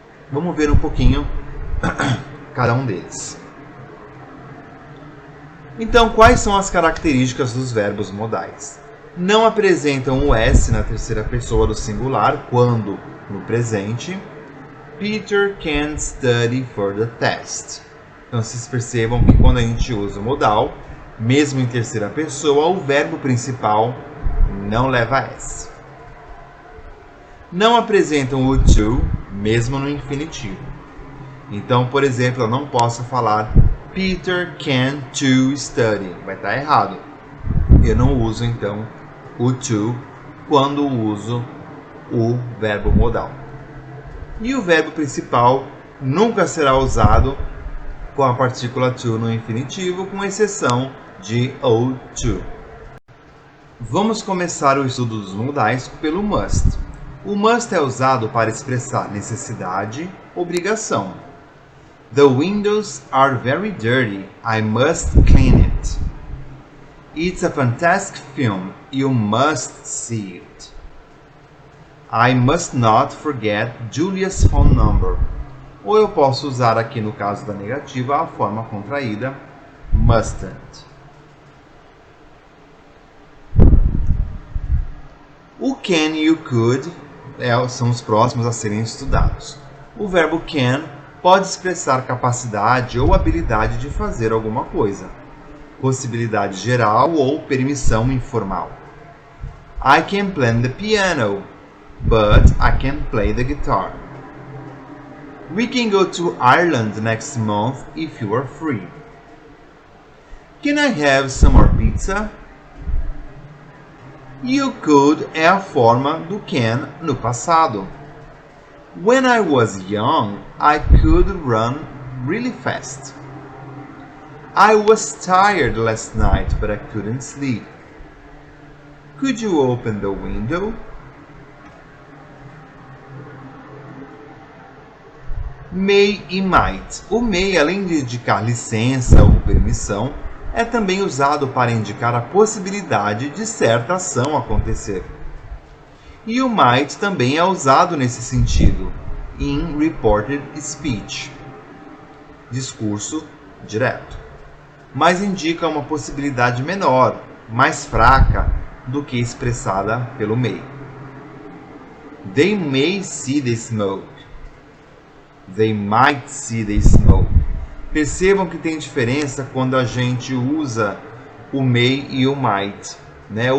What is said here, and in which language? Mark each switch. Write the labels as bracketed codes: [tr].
[pt] Vamos ver um pouquinho cada um deles. Então, quais são as características dos verbos modais? Não apresentam o S na terceira pessoa do singular quando no presente. [en] Peter can study for the test. [pt] Então, vocês percebam que quando a gente usa o modal, mesmo em terceira pessoa, o verbo principal não leva S. Não apresentam o to, mesmo no infinitivo. Então, por exemplo, eu não posso falar [en] Peter can to study. [pt] Vai estar errado. Eu não uso, então, o to quando uso o verbo modal. E o verbo principal nunca será usado com a partícula to no infinitivo, com exceção de ought to. Vamos começar o estudo dos modais pelo must. O must é usado para expressar necessidade, obrigação. [en] The windows are very dirty. I must clean it. It's a fantastic film. You must see it. I must not forget Julia's phone number. [pt] Ou eu posso usar aqui no caso da negativa a forma contraída mustn't. O can e o could são os próximos a serem estudados. O verbo can pode expressar capacidade ou habilidade de fazer alguma coisa, possibilidade geral ou permissão informal. [en] I can play the piano, but I can't play the guitar. We can go to Ireland next month if you are free. Can I have some more pizza? [pt] You could é a forma do can no passado. [en] When I was young, I could run really fast. I was tired last night, but I couldn't sleep. Could you open the window? [pt] May e might. O may, além de indicar licença ou permissão, é também usado para indicar a possibilidade de certa ação acontecer. E o might também é usado nesse sentido, [en] in reported speech, [pt] discurso direto, mas indica uma possibilidade menor, mais fraca do que expressada pelo may. [en] They may see the smoke. They might see the smoke. [pt] Percebam que tem diferença quando a gente usa o may e o might, né?